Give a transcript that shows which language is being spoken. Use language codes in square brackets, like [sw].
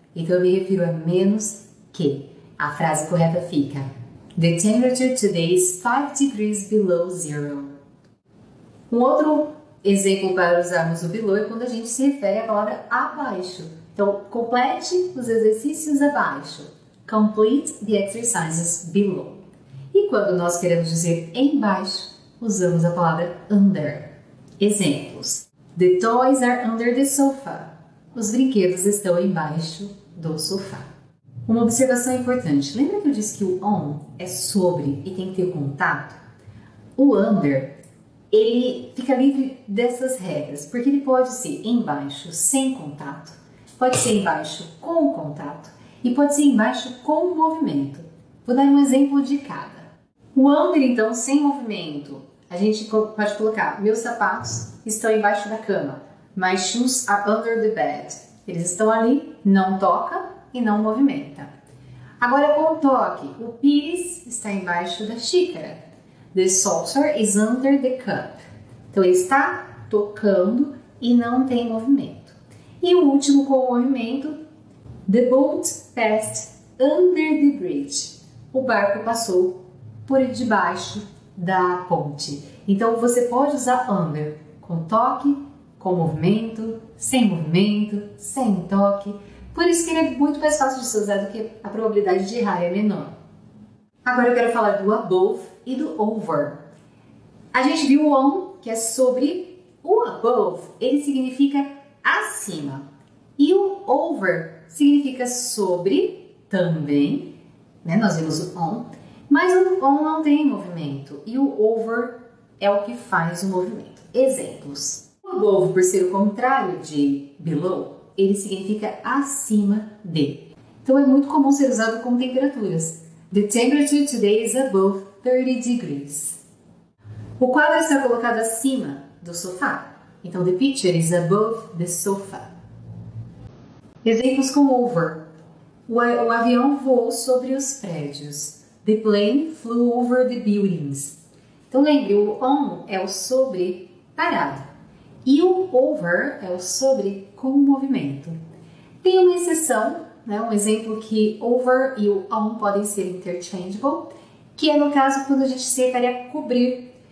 [pt] Então eu me refiro a menos que. A frase correta fica: [en] The temperature today is 5 degrees below zero. [pt] Um outro exemplo para usarmos o below é quando a gente se refere à palavra abaixo. Então, complete os exercícios abaixo. [en] Complete the exercises below. [pt] E quando nós queremos dizer embaixo, usamos a palavra under. [en] Exemplos: The toys are under the sofa. [pt] Os brinquedos estão embaixo do sofá. Uma observação importante. Lembra que eu disse que o on é sobre e tem que ter contato? O under, ele fica livre dessas regras, porque ele pode ser embaixo sem contato, pode ser embaixo com contato e pode ser embaixo com movimento. Vou dar um exemplo de cada. O under, então, sem movimento, a gente pode colocar: meus sapatos estão embaixo da cama. [en] My shoes are under the bed. [pt] Eles estão ali, não toca e não movimenta. Agora com o toque, o pires está embaixo da xícara. [en] The saucer is under the cup. [pt] Então ele está tocando e não tem movimento. E o último com o movimento: [en] The boat passed under the bridge. [pt] O barco passou por debaixo da ponte. Então você pode usar under com toque, com movimento, sem toque. Por isso que ele é muito mais fácil de ser usado, que a probabilidade de errar é menor. Agora eu quero falar do above e do over. A gente viu o on, que é sobre. O above, ele significa acima. E o over significa sobre também, né? Nós vimos o on, mas o on não tem movimento. E o over é o que faz o movimento. Exemplos. O above, por ser o contrário de below, ele significa acima de. Então é muito comum ser usado com temperaturas. [en] The temperature today is above 30 degrees. [pt] O quadro está colocado acima do sofá. Então [en] the picture is above the sofa. [pt] Exemplos com over. O avião voou sobre os prédios. [en] The plane flew over the buildings. [pt] Então lembre, o on é o sobre parado. E o over é o sobre com movimento. Tem uma exceção, né? Um exemplo que over e o on podem ser interchangeable, que é no caso quando a gente se refere a cobrir.